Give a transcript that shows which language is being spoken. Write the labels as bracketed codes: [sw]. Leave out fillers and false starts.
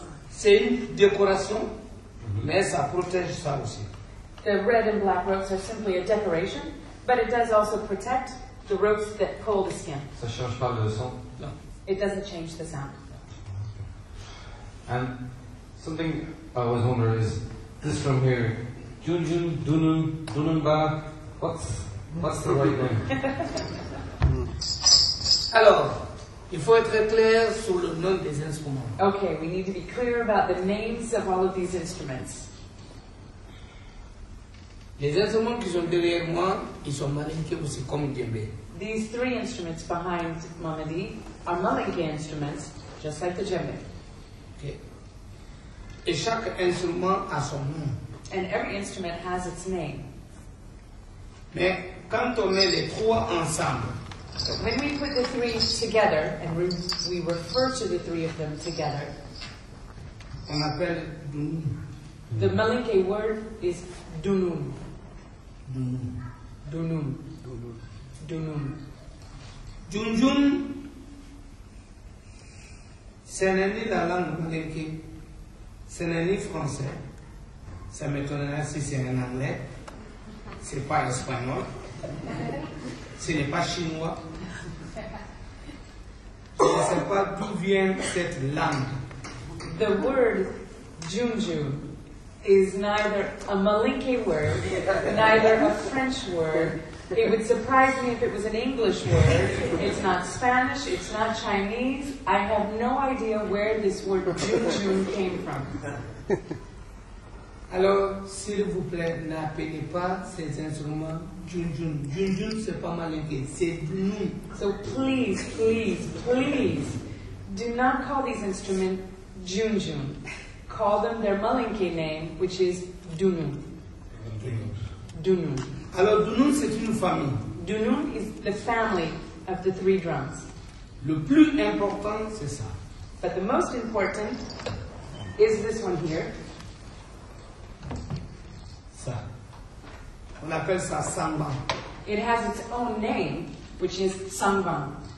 [fr] C'est une décoration, mais ça protège ça aussi. [en] The red and black ropes are simply a decoration, but it does also protect the ropes that pull the skin. [fr] Ça change pas le son? Non. [en] It doesn't change the sound. And something I always wonder is this from here, Junjun, Dunnun, Dunnunba, what's the right name? [fr] Alors, il faut être clair sur le nom des instruments. [en] Okay, we need to be clear about the names of all of these instruments. [fr] Les instruments qui sont derrière moi, ils sont malinqués aussi comme Djembe. [en] These 3 instruments behind Mamady are Malinke instruments, just like the Djembe. [fr] Okay. Et chaque instrument a son nom. [en] And every instrument has its name. [fr] Mais quand on met les 3 ensemble, [en] But when we put the 3 together, and we refer to the 3 of them together, [fr] on appelle dunnun. [en] the Malinke word is dunnun. Dunnun. Dunnun. Dunnun. [fr] Junjun, c'est ni la langue malinké, c'est ni français. Ça m'étonnerait si c'est en anglais. C'est pas espagnol. Ce n'est pas chinois. Je ne sais pas d'où vient cette langue. [en] The word Junjun is neither a Malinke word, neither a French word. It would surprise me if it was an English word. It's not Spanish, it's not Chinese. I have no idea where this word Junjun came from. [fr] Alors, s'il vous plaît, n'appelez pas ces instruments Junjun. Junjun, c'est pas malinké, c'est dunnun. [en] So please, please, please, do not call these instruments Junjun. Call them their Malinke name, which is Dunnun. Dunnun. [fr] Alors, dunnun, c'est une famille. [en] Dunnun is the family of the 3 drums. [fr] Le plus important, c'est ça. [en] But the most important is this one here. [fr] Ça. On appelle ça samba. [en] It has its own name, which is Sangbang.